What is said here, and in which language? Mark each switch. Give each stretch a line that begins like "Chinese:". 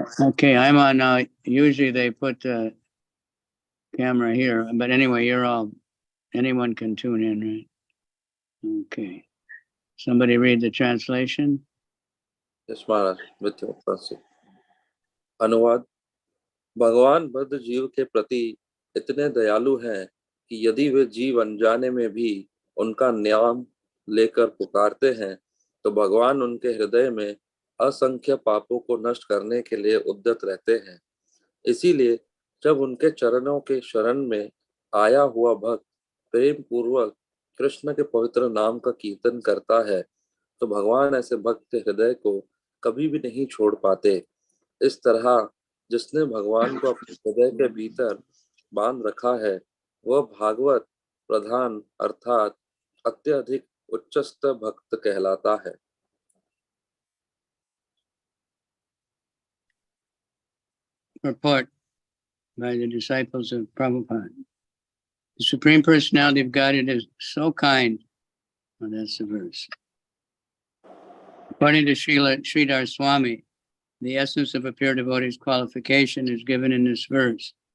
English: Okay, I'm on now. Usually they put the camera here, but anyway, anyone can tune in, right? Okay. Somebody read the translation? Yes, Maharaj, with your mercy.
Hindi: अनुवाद. भगवान बद्ध जीव के प्रति इतने दयालु हैं कि यदि वे जीव अनजाने में भी उनका नाम लेकर पुकारते हैं तो भगवान उनके हृदय में असंख्य पापों को नष्ट करने के लिए उद्यत रहते हैं. इसीलिए जब उनके चरणों के शरण में आया हुआ भक्त प्रेम पूर्वक कृष्ण के पवित्र नाम का कीर्तन करता है तो भगवान ऐसे भक्त के हृदय को कभी भी नहीं छोड़ पाते. इस तरह जिसने भगवान को अपने हृदय के भीतर बांध रखा है वह भागवत प्रधान अर्थात अत्यधिक उच्चस्थ भक्त कहलाता है.
English: Report by the disciples of Prabhupada. The Supreme Personality of Godhead is so kind. Oh, that's the verse. According to Sridhar Swami, the essence of a pure devotee's qualification is given in this verse.